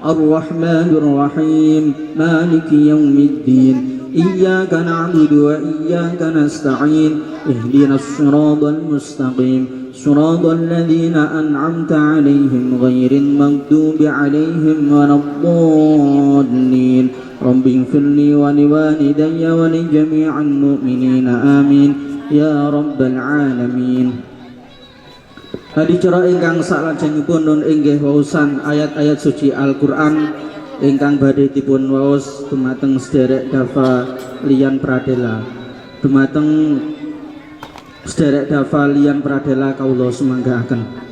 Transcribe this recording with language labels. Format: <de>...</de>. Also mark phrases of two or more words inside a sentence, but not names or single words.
<ar>الرحمن الرحيم مالك يوم الدين إياك نعبد وإياك نستعين اهدنا الصراط المستقيم صراط الذين أنعمت عليهم غير المغضوب عليهم ولا الضالين رب اغفر لي ولوالدي ولجميع المؤمنين آمين يا رب العالمين.</ar> <jv>Hadicara ingkang salajengipun nun inggih waosan ayat-ayat suci Al-Qur'an ingkang badhe dipun waos dumateng sederek Dava Lian Pradela. Dumateng sederek Dava Lian Pradela kawula sumanggaaken.</jv>